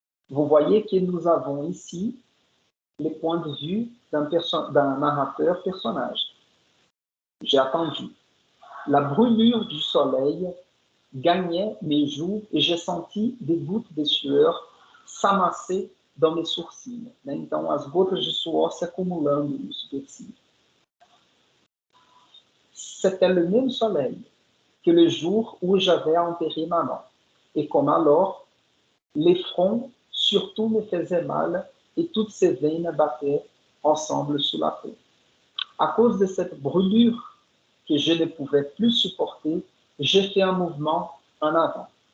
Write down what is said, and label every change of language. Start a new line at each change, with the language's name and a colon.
French: Vous voyez que nous avons ici les points de vue d'un narrateur personnage. J'ai attendu. La brûlure du soleil gagnait mes joues et j'ai senti des gouttes de sueur s'amasser dans mes sourcils.
Portuguese: Né? Então, as gotas de suor se acumulando no supercílio.
French: C'était le même soleil que le jour où j'avais enterré maman. Et comme alors, les fronts surtout me faisaient mal et toutes ces veines battaient ensemble sous la peau. À cause de cette brûlure que je ne pouvais plus supporter, j'ai fait un mouvement en avant.